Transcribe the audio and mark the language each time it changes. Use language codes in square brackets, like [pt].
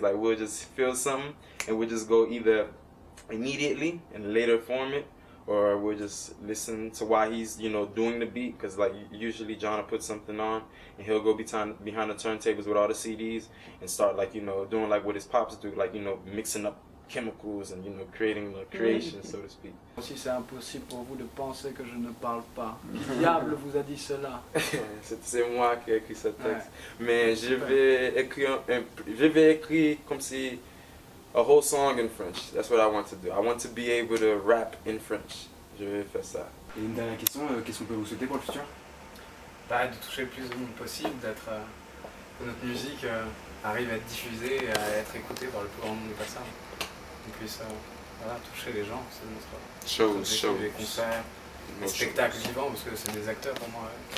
[en] Like we'll just feel something, and we'll just go either immediately and later form it, or we'll just listen to why he's, you know, doing the beat. Because like usually John will put something on, and he'll go behind the turntables with all the CDs and start like, you know, doing like what his pops do, like, you know, mixing up chemicals and, you know, creating the creation, so to speak. [fr] Si c'est impossible pour vous de penser que je ne parle pas, qui diable vous a dit cela? C'est moi qui ai écrit ce texte. Ouais. Mais je vais écrire comme si [en] a whole song in French. That's what I want to do. I want to be able to rap in French. [fr] Je vais faire ça. Et une dernière question, qu'est-ce qu'on peut vous souhaiter pour le futur? De toucher le plus de monde possible, que notre musique arrive à être diffusée et à être écoutée par le plus grand nombre de personnes. Qu'on puisse toucher les gens, c'est notre objectif, les concerts, les spectacles vivants, parce que c'est des acteurs pour moi.